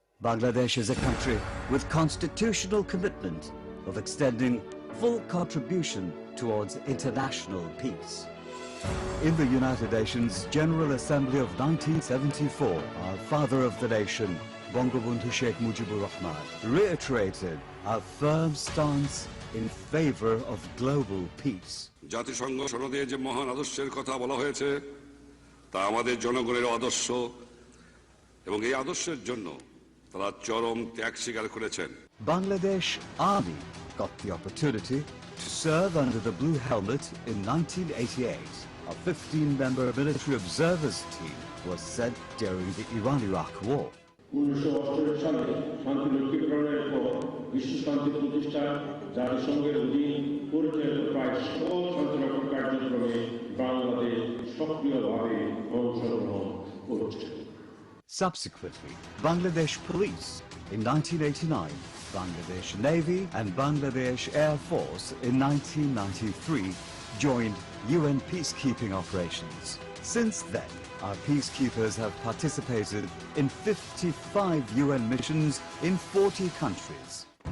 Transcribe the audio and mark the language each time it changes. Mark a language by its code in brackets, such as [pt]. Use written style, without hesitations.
[en] Bangladesh is a country with constitutional commitment of extending full contribution towards international peace. In the United Nations General Assembly of 1974, our father of the nation, Bangabandhu Sheikh Mujibur Rahman, reiterated our firm stance in favor of global peace. [bn] জাতিসংঘ সনদে যে মহান আদর্শের কথা বলা হয়েছে তা আমাদের জনগণের আদর্শ এবং এই আদর্শের জন্য তারা চরম ত্যাগ স্বীকার করেছেন [en] Bangladesh Army got the opportunity to serve under the Blue Helmet in 1988. A 15-member military observers team was sent during the Iran-Iraq War. [bn] 1948 সালে শান্তিরক্ষী প্রণয়নের পর বিশ্ব শান্তি প্রতিষ্ঠা জাতিসংঘের অধীন পরিচালিত প্রায় সকল শান্তিরক্ষা কার্যক্রমে বাংলাদেশ সক্রিয়ভাবে অংশগ্রহণ করছে। [en] Subsequently, Bangladesh Police in 1989, Bangladesh Navy and Bangladesh Air Force in 1993 joined UN peacekeeping operations. Since then, our peacekeepers have participated in 55 UN missions in 40 countries.